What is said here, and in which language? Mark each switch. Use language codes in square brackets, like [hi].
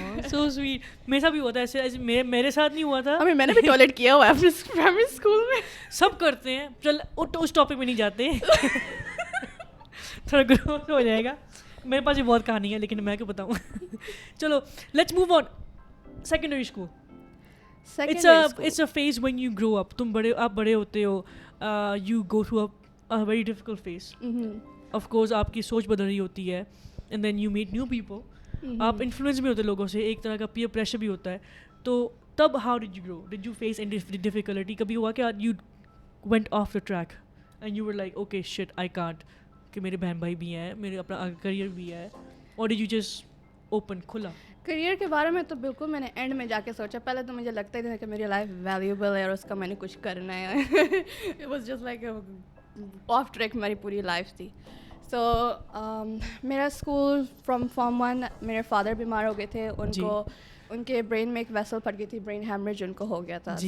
[en] So sweet. [ur] میرے ساتھ بھی ہوا تھا ایسے, میرے ساتھ نہیں ہوا تھا. میں نے بھی ٹوائلٹ کیا ہوا ہے اپنے پرائمری اسکول میں. سب کرتے ہیں. چل اس ٹاپک میں نہیں جاتے, تھوڑا گروتھ ہو جائے گا. میرے پاس یہ بہت کہانی ہے لیکن میں کیوں بتاؤں. چلو [en] Let's move on. Secondary school, it's a phase when you grow up. [ur] آپ بڑے ہوتے ہو, [en] you go through a very difficult phase. Of course [ur] آپ کی سوچ بدل رہی ہوتی ہے, [en] and then you meet new people. [ur] آپ انفلوئنس بھی ہوتے لوگوں سے, ایک طرح کا پیئر پریشر بھی ہوتا ہے. تو تب [en] how did you grow? Did you face any difficulty? [ur] کبھی ہوا کہ [en] you went off the track and you were like okay shit I can't, [ur] کہ میرے بہن بھائی بھی ہیں, میرے اپنا کریئر بھی ہے, [en] or did you just open [ur] کھلا؟ کریئر کے بارے میں تو بالکل میں نے اینڈ میں جا کے سوچا. پہلے تو مجھے لگتا ہی تھا کہ میری لائف ویلیوبل ہے اور اس کا میں نے کچھ کرنا ہے. [en] it was just like off track [ur] میری پوری لائف تھی. سو میرا اسکول فرام فارم 1 میرے فادر بیمار ہو گئے تھے, ان کے برین میں ایک ویسل پھٹ گئی تھی, برین ہیمریج ان کو ہو گیا تھا.